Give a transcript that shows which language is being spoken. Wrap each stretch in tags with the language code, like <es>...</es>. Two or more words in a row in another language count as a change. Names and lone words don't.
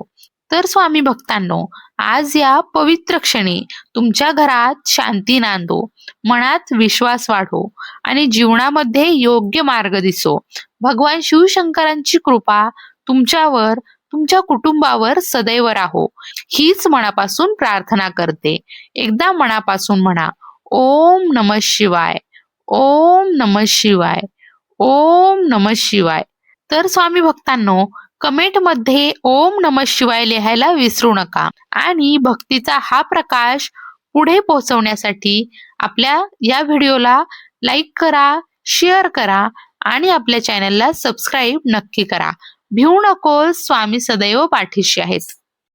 <mr>तर स्वामी भक्तांनो, आज या पवित्र क्षणी तुमच्या घरात शांती नांदो, मनात विश्वास वाढो आणि जीवनामध्ये योग्य मार्ग दिसो. भगवान शिवशंकरांची कृपा तुमच्यावर, तुमच्या कुटुंबावर सदैव राहो, हीच मनापासून प्रार्थना करते. एकदा मनापासून म्हणा,</mr> <sa>ओम नमः शिवाय, ओम नमः शिवाय, ओम नमः शिवाय.</sa> <mr>तर स्वामी भक्तांनो, कमेंटमध्ये</mr> <sa>ओम नमः शिवाय</sa> <mr>लिहायला विसरू नका आणि भक्तीचा हा प्रकाश पुढे पोहोचवण्यासाठी आपल्या या व्हिडिओला लाईक करा, शेअर करा आणि आपल्या चॅनलला सबस्क्राईब नक्की करा. भिवू नकोस, स्वामी सदैव पाठीशी आहेत.</mr>